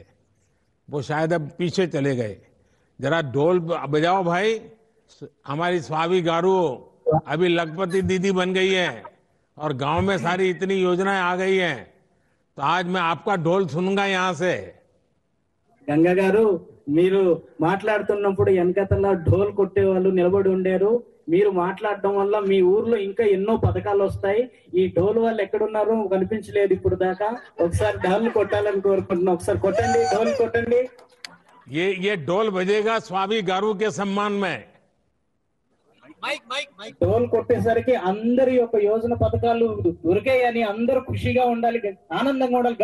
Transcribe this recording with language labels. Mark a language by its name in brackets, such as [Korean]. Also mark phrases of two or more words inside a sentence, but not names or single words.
[Hindi] वो शायद अब पीछे चले गए. जरा ढोल बजाओ भाई. हमारी स्वामी गारू अभी लखपति दीदी बन गई है और गांव में सारी इतनी योजनाएं आ गई हैं. तो आज मैं आपका ढोल सुनूंगा यहाँ से. [Telugu] గంగా గారు, మీరు మాట్లాడుతున్నప్పుడు వెనకతల ఢోల్ కొట్టే వాళ్ళు నిలబడి ఉండారు. మీరు మాట్లాడడం వల్ల మీ ఊర్లో ఇంకా ఎన్నో పథకాలు వస్తాయి. ఈ డోలు వాళ్ళు ఎక్కడున్నారో కనిపించలేదు ఇప్పుడు దాకా. ఒకసారి డోలు కొట్టాలని కోరుకుంటున్నాం. ఒకసారి కొట్టండి, డోలు కొట్టండి. [Hindi] ये डोल बजेगा स्वामी गारू के सम्मान में. [Telugu] డోల్ కొట్టేసరికి అందరి యొక్క యోజన పథకాలు దొరికాయని అందరూ ఖుషిగా ఉండాలి, ఆనందంగా ఉండాలి.